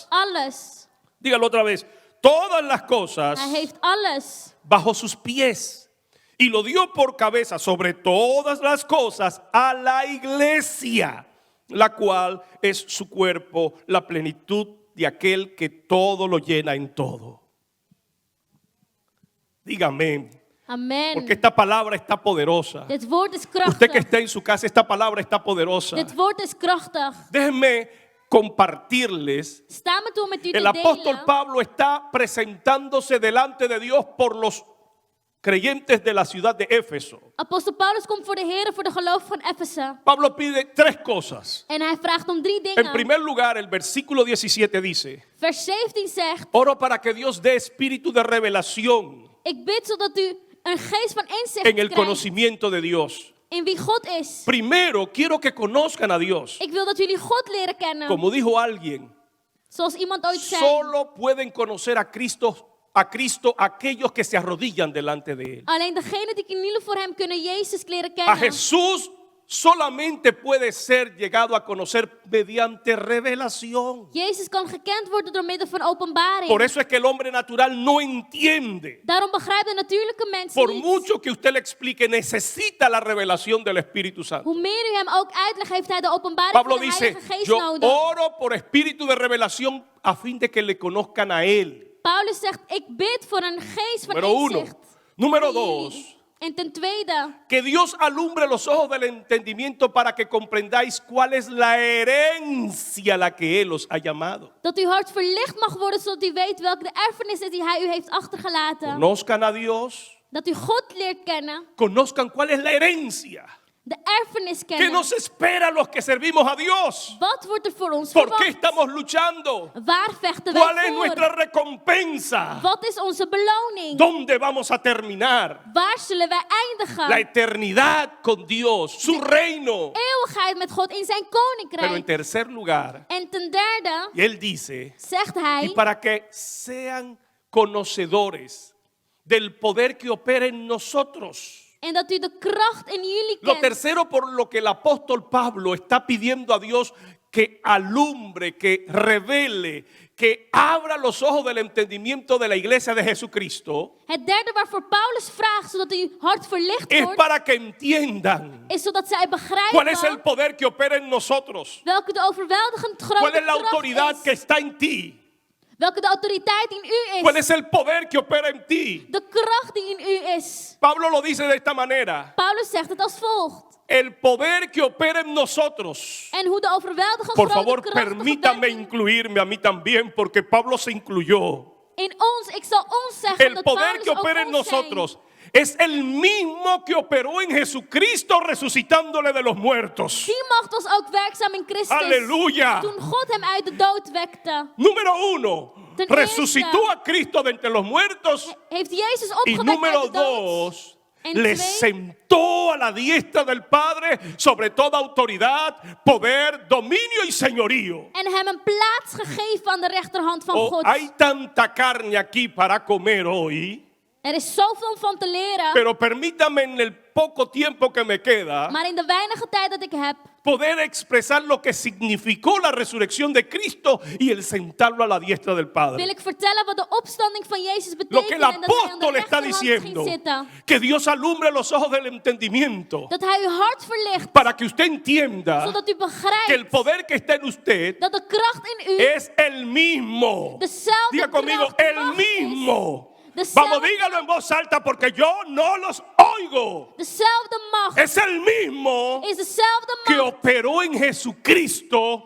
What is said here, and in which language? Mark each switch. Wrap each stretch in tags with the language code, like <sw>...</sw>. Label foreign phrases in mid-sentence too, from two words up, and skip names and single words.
<nl>Alles.</nl> <es>dígalo otra vez, todas las cosas</es> <nl>Hij heeft alles</nl> <es>bajo sus pies y lo dio por cabeza sobre todas las cosas a la iglesia, la cual es su cuerpo, la plenitud de aquel que todo lo llena en todo. Dígame, Amen. porque esta palabra está poderosa.</es> <nl>Dit woord is</nl> <es>Usted que</es> <nl>krachtig.</nl> <es>está en su casa, esta palabra está poderosa.</es> <nl>Dit woord is krachtig.</nl> <es>Déjenme compartirles.</es> <nl>Sta me toe met u te</nl> <es>El apóstol</es> <nl>delen.</nl> <es>Pablo está presentándose delante de Dios por los creyentes de la ciudad de Éfeso.</es> <nl>Apostel Paulus komt voor de Heer, voor de gelovigen van Efeze.</nl> <es>Pablo pide tres cosas.</es> <nl>En hij vraagt om 3</nl> <es>En</es> <nl>dingen.</nl> <es>primer lugar, el versículo 17 dice,</es> <nl>Vers 17 zegt:</nl> <es>oro para que Dios dé espíritu de revelación</es> <nl>Ik bid zodat u een geest van inzicht</nl> <es>en el</es> <nl>krijgt</nl> <es>conocimiento de Dios.</es> <nl>in wie God is.</nl> <es>Primero, quiero que conozcan a Dios.</es> <nl>Ik wil dat jullie God leren kennen.</nl> <es>Como dijo alguien,</es> <nl>Zoals iemand ooit zei.</nl> <es>solo pueden conocer a Cristo aquellos que se arrodillan delante de Él.</es> <nl>Alleen degenen die knielen voor hem kunnen Jezus leren</nl> <es>A</es> <nl>kennen.</nl> <es>Jesús solamente puede ser llegado a conocer mediante revelación.</es> <nl>Jezus kan gekend worden door middel van openbaring.</nl> <es>Por eso es que el hombre natural no entiende.</es> <nl>Daarom begrijpt de natuurlijke mens</nl> <es>Por</es> <nl>niet.</nl> <es>mucho que usted le explique, necesita la revelación del Espíritu Santo.</es> <nl>Hoe meer u hem ook uitlegt, heeft hij de openbaring</nl> <es>Pablo</es> <nl>van de</nl> <es>dice,</es> <nl>Heilige Geest</nl> <es>yo</es> <nl>nodig.</nl> <es>oro por espíritu de revelación a fin de que le conozcan a Él.</es> <nl>Paulus zegt, ik bid voor een geest van</nl> <es>Número uno.</es> <nl>inzicht.</nl> <es>Número</es> <nl>voor jullie.</nl> <es>dos,</es> <nl>En ten tweede,</nl> <es>que Dios alumbre los ojos del entendimiento para que comprendáis cuál es la herencia a la que Él os ha llamado.</es> <nl>dat uw hart verlicht mag worden, zodat u weet welke de erfenis is die hij u heeft achtergelaten.</nl> <es>Conozcan a Dios,</es> <nl>Dat u God leert kennen,</nl> <es>conozcan cuál es la herencia</es> <nl>de erfenis</nl> <es>que</es> <nl>kennen.</nl> <es>nos espera a los que servimos a Dios.</es> <nl>Wat wordt er voor ons</nl> <es>¿Por qué</es> <nl>verwacht?</nl> <es>estamos luchando?</es> <nl>Waar vechten</nl> <es>¿Cuál</es> <nl>wij</nl> <es>es</es> <nl>voor?</nl> <es>nuestra recompensa?</es> <nl>Wat is onze beloning?</nl> <es>¿Dónde vamos a terminar?</es> <nl>Waar zullen wij eindigen?</nl> <es>La eternidad con Dios, su reino.</es> <nl>Eeuwigheid met God in zijn</nl> <es>Pero en</es> <nl>koninkrijk.</nl> <es>tercer lugar,</es> <nl>En ten derde</nl> <es>y Él dice,</es> <nl>zegt</nl> <es>y</es> <nl>hij,</nl> <es>para que sean conocedores del poder que opera en nosotros.</es> <nl>en dat u de kracht in jullie</nl> <es>Lo</es> <nl>kent.</nl> <es>tercero por lo que el apóstol Pablo está pidiendo a Dios que alumbre, que revele, que abra los ojos del entendimiento de la iglesia de Jesucristo,</es> <nl>Het derde waarvoor Paulus vraagt, zodat uw hart verlicht</nl> <es>es</es> <nl>wordt,</nl> <es>para que entiendan</es> <nl>is zodat zij</nl> <es>cuál es el</es> <nl>begrijpen</nl> <es>poder que opera en nosotros,</es> <nl>welke de overweldigend</nl> <es>cuál</es> <nl>grote</nl> <es>es la autoridad</es> <nl>kracht</nl> <es>que</es> <nl>is.</nl> <es>está en ti,</es> <nl>Welke de autoriteit in u</nl> <es>cuál</es> <nl>is.</nl> <es>es el poder que opera en ti.</es> <nl>De kracht die in u is.</nl> <es>Pablo lo dice de esta manera.</es> <nl>Paulus zegt het als volgt.</nl> <es>el poder que opera en nosotros.</es> <nl>En hoe de overweldigend</nl> <es>Por</es> <nl>grote</nl> <es>favor,</es> <nl>krachtige</nl> <es>permítame</es> <nl>werking</nl> <es>incluirme a mí también, porque Pablo se incluyó.</es> <nl>in ons, ik zal ons zeggen</nl> <es>El</es> <nl>dat</nl> <es>poder</es> <nl>Paulus</nl> <es>que</es> <nl>ook</nl> <es>opera en</es> <nl>ons zei.</nl> <es>nosotros es el mismo que operó en Jesucristo resucitándole de los muertos.</es> <nl>Die macht was ook werkzaam in Christus.</nl> <es>Aleluya.</es> <nl>Toen God hem uit de dood wekte,</nl> <es>Número 1,</es> <nl>Ten</nl> <es>resucitó</es> <nl>eerste,</nl> <es>a Cristo de entre los muertos.</es> <nl>heeft Jezus</nl> <es>Y</es> <nl>opgewekt</nl> <es>número</es> <nl>uit de dood.</nl> <es>2,</es> <nl>En</nl> <es>le</es> <nl>2,</nl> <es>sentó a la diestra del Padre sobre toda autoridad, poder, dominio y señorío.</es> <nl>en hem een plaats gegeven aan de rechterhand van</nl> <es>Oh,</es> <nl>God.</nl> <es>hay tanta carne aquí para comer hoy,</es> <nl>Er is zoveel van te leren,</nl> <es>pero permítame en el poco tiempo que me queda</es> <nl>maar in de weinige tijd dat ik heb,</nl> <es>poder expresar lo que significó la resurrección de Cristo y el sentarlo a la diestra del</es> <nl>wil</nl> <es>Padre.</es> <nl>ik vertellen wat de opstanding van Jezus</nl> <es>Lo que el</es> <nl>betekent en dat hij aan de</nl> <es>apóstol está</es> <nl>rechterhand ging</nl> <es>diciendo,</es> <nl>zitten.</nl> <es>que Dios alumbre los ojos del entendimiento</es> <nl>Dat hij uw hart verlicht,</nl> <es>para que usted entienda</es> <nl>zodat u</nl> <es>que el</es> <nl>begrijpt</nl> <es>poder que está en usted</es> <nl>dat de kracht in u</nl> <es>es el mismo.</es> <nl>dezelfde</nl> <es>Diga conmigo,</es> <nl>kracht</nl> <es>el</es> <nl>macht</nl> <es>mismo.</es> <nl>is.</nl> <es>Vamos,</es> <nl>Dezelfde,</nl> <es>dígalo en voz alta porque yo no los oigo.</es> <nl>dezelfde macht</nl> <es>Es el mismo</es> <nl>is dezelfde</nl> <es>que</es> <nl>macht</nl> <es>operó en Jesucristo</es>